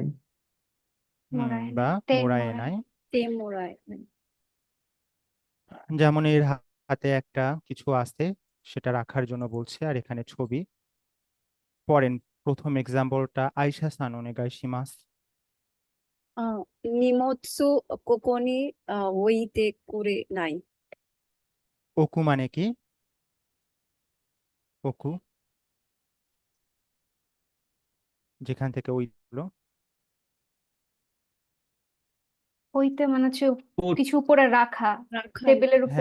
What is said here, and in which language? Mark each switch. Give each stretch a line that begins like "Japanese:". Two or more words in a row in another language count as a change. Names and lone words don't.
Japanese: মোরায় বা ない、て মোরায়ে মোরায়। নাই। তেমোরাই।
Bangla: যেমন এর হাতে একটা কিছু আছে, সেটা রাখার জন্য বলছে, আর এখানে ছবি। পড়েন প্রথম এক্সাম্পলটা, আইসা
Japanese: さん お願いします. 荷物ここに置いてくれない。
Bangla: ওকু মানে কি? ওকু, যেখান থেকে ওই হলো। ওইতে মানে হচ্ছে পুট কিছু উপরে রাখা, রাখা। টেবিলের উপরে